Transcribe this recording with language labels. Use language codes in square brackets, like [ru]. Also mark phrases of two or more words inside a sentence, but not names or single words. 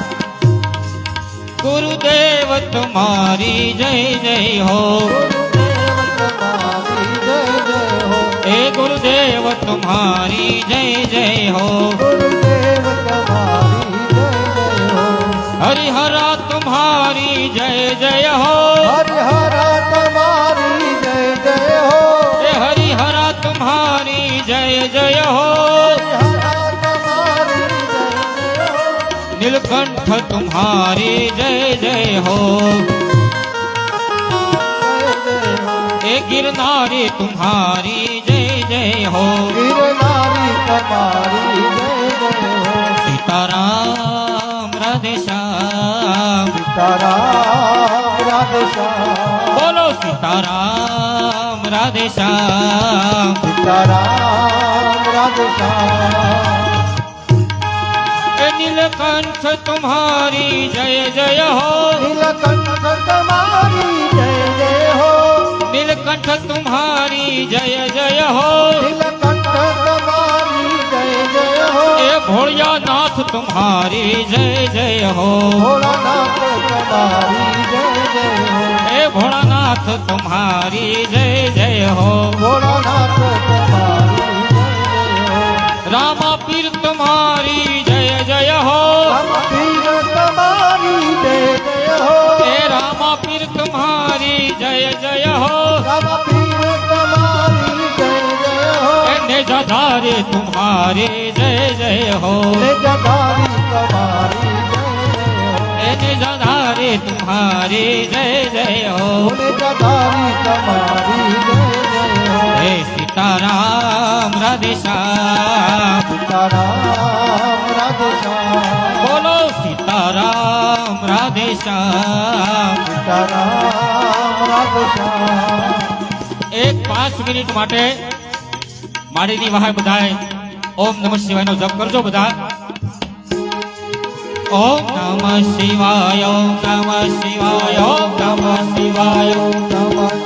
[gu] ગુરુદેવ તમારી જય જય હો હે ગુરુદેવ તમારી જય જય હો હરિહરા તમારી જય જય હો હરિહરા તમારી જય જય હો હે હરિહરા તમારી જય જય હો હરિહરા તમારી જય જય હો [hi] નીલકંઠ तुम्हारी जय जय हो ए गिरनारी तुम्हारी जय जय हो [gu] गिरनारी તમારી જય જય હો [hi] सीताराम राधे श्याम [gu] સીતારામ રાધે શ્યામ [hi] बोलो सीताराम राधे श्याम [gu] સીતારામ રાધે શ્યામ [hi] ए नीलकंठ तुम्हारी जय जय हो [gu] નીલકંઠ તમારી જય જય હો [hi] नीलकंठ तुम्हारी जय जय हो [gu] નીલકંઠ તમારી જય જય હો [hi] ए भोलिया नाथ तुम्हारी जय जय हो [gu] ભોળાનાથ તમારી જય જય હો [hi] हे भोलानाथ तुम्हारी जय जय हो [gu] ભોળાનાથ તમારી જય જય હો [hi] रामा पीर तुम्हारी जय जय हो [gu] રામપીર તમારી જય જય હો [hi] हे रामा पीर तुम्हारी जय जय हो [gu] રામપીર તમારી જય જય હો [hi] हे निजाधारे तुम्हारी जय जय हो [gu] ને જગારી તમારી જય જય હો [hi] हे निजाधारे तुम्हारी जय जय हो [gu] ને જગારી તમારી જય જય હો [hi] हे सीताराम राधे श्याम [gu] સીતારામ રાધે શ્યામ [hi] बोलो सीताराम राधे श्याम [gu] સીતારામ રાધે શ્યામ એક 5 મિનિટ માટે માડીની વહાય બધાય [sa] ओम नमः शिवायनो [gu] જપ કરજો બધા [sa] ओम नमः शिवाय ओम नमः शिवाय ओम नमः शिवाय ओम नमः